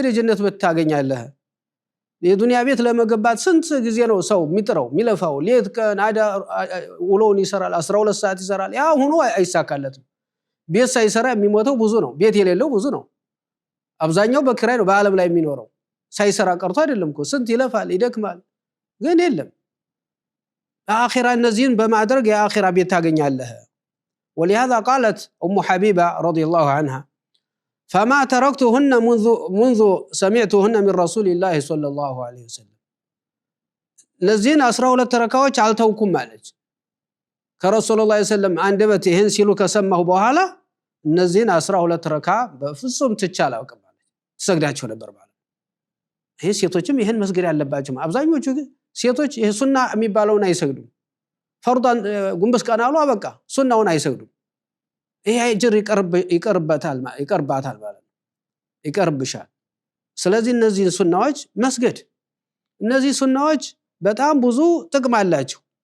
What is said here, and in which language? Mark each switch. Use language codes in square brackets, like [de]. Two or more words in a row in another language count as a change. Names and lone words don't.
[am] የጀነት ቤት ታገኛለህ የዱንያ ቤት ለመገባት ስንት ጊዜ ነው ሰው የሚጥረው የሚለፋው ሌት ቀን አዳ ውሎውን ይሰራል 12 ሰዓት ይሰራል ያ ሆኖ አይሳካለትም ቤት ሳይሰራ የሚሞተው ብዙ ነው ቤት የሌለው ብዙ ነው አብዛኛው በክራይ ነው በአለም ላይ የሚኖረው ሳይሰራ ቀርቶ አይደለም እኮ ስንት ይለፋል ይደክማል ግን የለም አኺራ እነዚህን በማድረግ የአኺራ ቤት ታገኛለህ ولهذا [ar] قالت أم حبيبة رضي الله عنها فما تركتهن منذ سمعتهن من رسول الله صلى الله عليه وسلم لذين [am] 12 ረካዎች አልተውኩም ማለት ከረሱል [ar] الله عليه وسلم [am] አንደበት ይሄን ሲሉ ከሰማሁ በኋላ እነዚህን 12 ረካ በፍጹም ትቻላው ማለት ተሰግዳቸው ነበር ማለት ይሄ ሴቶችም ይሄን መስገድ ያለባቸው አብዛኞቹ ሴቶች ይሄ ሱና የሚባለውን አይሰግዱም ፈርዳን ጉንበስ ቀናሉ አበቃ ሱናውን አይሰግዱም ይሄ አጅር ይቀርባታል ማለት ይቀርብሻል ስለዚህ እነዚህ ሱናዎች መስገድ እነዚህ ሱናዎች በጣም ብዙ ጥቅም አላቸው።